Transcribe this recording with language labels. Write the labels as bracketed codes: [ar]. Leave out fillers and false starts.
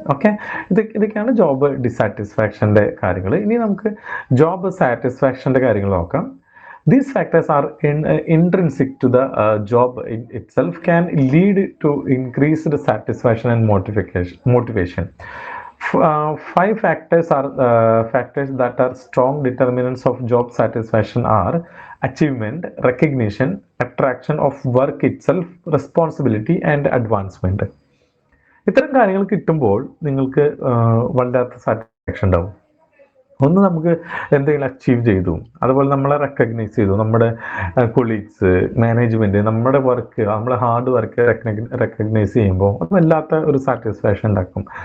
[ml] Okay, ഇതൊക്കെയാണ് job ഡിസാറ്റിസ്ഫാക്ഷൻ്റെ കാര്യങ്ങൾ. ഇനി നമുക്ക് ജോബ് സാറ്റിസ്ഫാക്ഷൻ്റെ കാര്യങ്ങൾ നോക്കാം. [en] These factors are intrinsic to the job in itself, can lead to increased satisfaction and motivation. Five factors are factors that are strong determinants of job satisfaction are achievement, recognition, attraction of work itself, responsibility and advancement. [ml] ഇത്തരം കാര്യങ്ങൾ കിട്ടുമ്പോൾ നിങ്ങൾക്ക് വല്ലാത്ത satisfaction ഉണ്ടാവും. ഒന്ന്, നമുക്ക് എന്തെങ്കിലും achieve ചെയ്തു, അതുപോലെ നമ്മളെ റെക്കഗ്നൈസ് ചെയ്തു, നമ്മുടെ കൊളീഗ്സ്, മാനേജ്മെൻറ്റ്, നമ്മുടെ വർക്ക്, നമ്മളെ ഹാർഡ് വർക്ക് റെക്കഗ്നൈസ് ചെയ്യുമ്പോൾ അത് വല്ലാത്ത ഒരു സാറ്റിസ്ഫാക്ഷൻ ഉണ്ടാക്കും.